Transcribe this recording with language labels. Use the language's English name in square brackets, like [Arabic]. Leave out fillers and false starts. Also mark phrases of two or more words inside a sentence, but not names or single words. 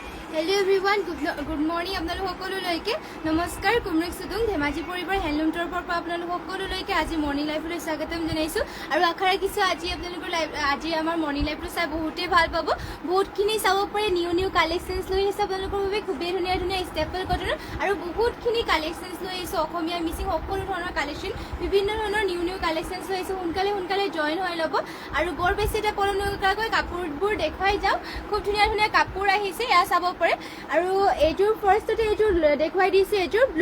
[English] Hello everyone good morning [Assamese] আপোনালোক সকলোলৈকে নমস্কাৰ কুমৰিক সুদুং ধেমাজী পৰিয়াল হেণ্ডলুম তৰফৰ পৰা আপোনালোক সকলোলৈকে আজি [English] morning live [Assamese] স্বাগতম জনাইছো আৰু আশা ৰাখিছো আজি আপোনালোকৰ আজি আমাৰ [English] morning live [Assamese] চাই বহুতে ভাল পাব বহুতখিনি চাব পাৰে [English] new collections [Assamese] লৈ আহিছে আপোনালোকৰ বাবে খুবেই ধুনীয়া ধুনীয়া [English] staple cotton [Assamese] আৰু বহুতখিনি কালেকশনছ লৈ আহিছে অসমীয়া মিচিং সকলো ধৰণৰ কালেকশন বিভিন্ন ধৰণৰ [English] new collections [Assamese] লৈ আহিছে সোনকালে জয়েন হৈ ল'ব আৰু বৰ বেছি এটা পলম নকৰাকৈ কাপোৰবোৰ দেখাই যাও খুব ধুনীয়া ধুনীয়া কাপোৰ আহিছে এয়া চাব পাৰে আৰু এইটোৰ ফাৰ্ষ্টতে এইটোৰ দেখাই দিছে এইটোৰ ব্লু